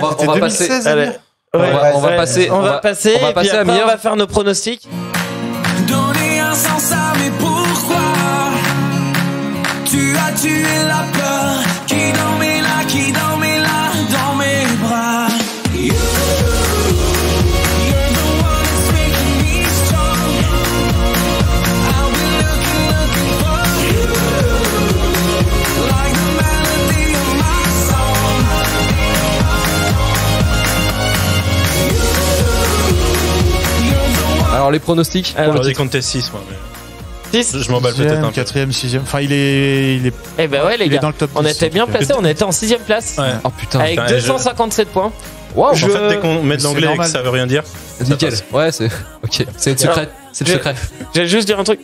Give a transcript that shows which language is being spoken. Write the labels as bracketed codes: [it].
[fr] On va passer. On va passer. On va passer, on va passer puis à après, Amir. on va faire nos pronostics. Donner un sens à mes pourquoi. Tu as tué la peur qui dormait là, dans mes bras. [en] You, you're the one that's making me strong. I'll be looking for you, like the melody of my song. [fr] Alors les pronostics. Alors j'ai compté 6 moi. 6. Je m'emballe peut-être un peu. 4ème, 6ème. Enfin, il est. Eh ben ouais, les gars. Dans le top on 10, était bien placés, on était en 6ème place. Ouais. Oh putain. Avec 257 points. Waouh. En fait, dès qu'on met de l'anglais et que ça veut rien dire. Nickel. Ouais, c'est. Ok. C'est le secret. C'est le secret. J'ai juste dire un truc.